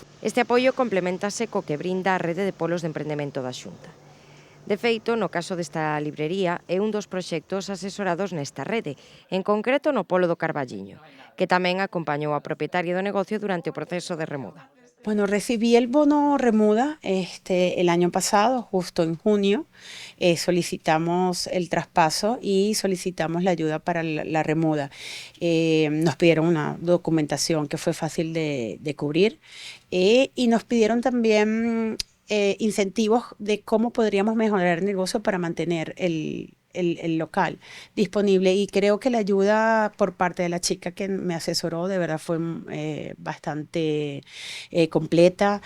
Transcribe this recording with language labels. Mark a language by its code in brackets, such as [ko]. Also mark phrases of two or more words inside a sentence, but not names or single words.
[gl] Este apoio complementase co que brinda a rede de polos de emprendemento da Xunta. De feito, no caso desta librería, é un dos proxectos asesorados nesta rede, en concreto no Polo do Carballiño, que tamén acompañou a propietaria do negocio durante o proceso de remuda. [es] Bueno, recibí el bono Remuda el año pasado, justo en junio. Solicitamos el traspaso y solicitamos la ayuda para la remuda. Nos pidieron una documentación que fue fácil de cubrir y nos pidieron también incentivos de cómo podríamos mejorar el negocio para mantener el local disponible, y creo que la ayuda por parte de la chica que me asesoró de verdad fue bastante completa.